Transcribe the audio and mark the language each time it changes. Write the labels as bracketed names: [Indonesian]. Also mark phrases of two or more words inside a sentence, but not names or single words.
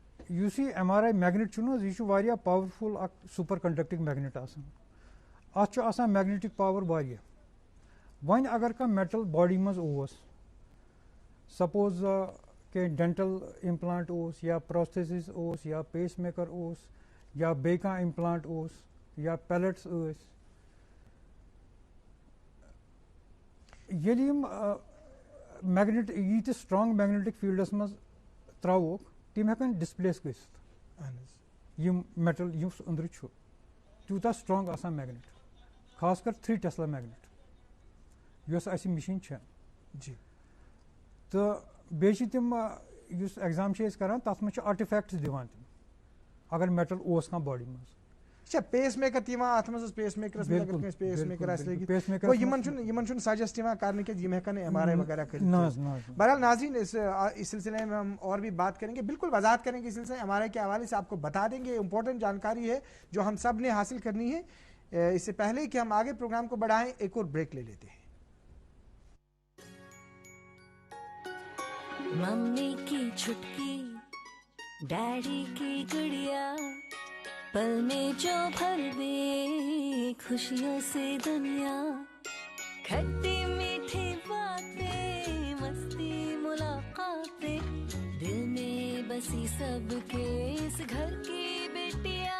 [Kashmiri] یُس یہِ [English] MRI magnet [Kashmiri] چھُ نہٕ حظ, یہِ چھُ واریاہ پاورفُل اکھ [English] super conducting magnet [Kashmiri] آسان. اتھ چھُ آسان [English] magnetic power [Kashmiri] واریاہ. وۄنۍ اگر کانٛہہ [English] metal body [Kashmiri] منٛز اوس, سپوز کہ [English] dental implant [Kashmiri] اوس, یا پروستھیسس اوس, یا [English] pace maker [Kashmiri] اوس, یا بیٚیہِ کانٛہہ امپلانٹ اوس, یا پیلٹس ٲسۍ, ییٚلہِ یِم میگنیٹ ییٖتِس [English] strong magnetic fields [Kashmiri] منٛز ترٛاووکھ, تِم ہٮ۪کن ڈسپلیس گٔژھِتھ. یِم میٹل یُس أنٛدرٕ چھُ تیوٗتاہ سٹرانگ آسان میگنیٹ, خاص کر 3 [English] Tesla magnet [Kashmiri] یۄس اَسہِ مِشیٖن چھےٚ. جی. تہٕ بیٚیہِ چھِ تِم یُس ایگزام چھِ أسۍ کران تتھ منٛز چھِ آرٹِفیکٹس دِوان تِم اگر میٹل اوس کانٛہہ باڈی منٛز. اچھا [English] pace maker [Kashmiri] تہِ یِوان اتھ منٛز حظ, [English] pace makers [Kashmiri] منٛز اگر کٲنٛسہِ [English] pace maker [Kashmiri] آسہِ لٲگِتھ, گوٚو یِمن چھُنہٕ سجیسٹ یِوان کرنہٕ کہِ یِم ہٮ۪کن نہٕ [English] MRI [Kashmiri] وغیرہ کٔرِتھ. [Urdu] بہرحال ناظرین, اس سلسلے میں ہم اور بھی بات کریں گے, بالکل وضاحت کریں گے اس سلسلے [English] MRI [Urdu] کے حوالے سے, آپ کو بتا دیں گے امپورٹنٹ جانکاری ہے جو ہم سب نے حاصل کرنی ہے. اس سے پہلے کہ ہم آگے پروگرام کو بڑھائیں, ایک اور بریک لے لیتے ہیں. ممی کی چھٹکی, ڈیڈی کی گڑیا, پل میں جو بھر دے خوشیوں سے دنیا, کھٹی میٹھی باتیں, مستی ملاقاتیں, دل میں بسی سب کے اس گھر کی بیٹیاں,